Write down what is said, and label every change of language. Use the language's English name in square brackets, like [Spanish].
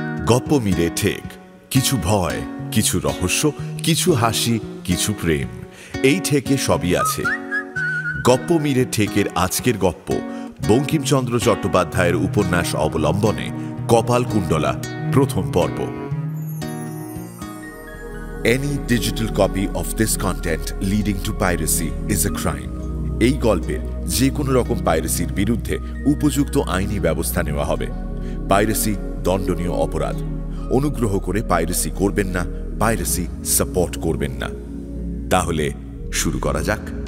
[Bangla] গপ্প মিলে ঠেক, কিছু ভয়, কিছু রহস্য, কিছু হাসি, কিছু প্রেম, এই ঠেকে সবই আছে। গপ্প মিলে ঠেকের আজকের গপ্প বঙ্কিমচন্দ্র চট্টোপাধ্যায়ের উপন্যাস অবলম্বনে কপাল কুণ্ডলা, প্রথম পর্ব। [English] Any digital copy of this content leading to piracy is a crime. [Bangla] এই গল্পের যে কোনো রকম পাইরেসির বিরুদ্ধে উপযুক্ত আইনি ব্যবস্থা নেওয়া হবে। পাইরেসি দণ্ডনীয় অপরাধ। অনুগ্রহ করে পাইরেসি করবেন না, পাইরেসি সাপোর্ট করবেন না। তাহলে শুরু করা যাক।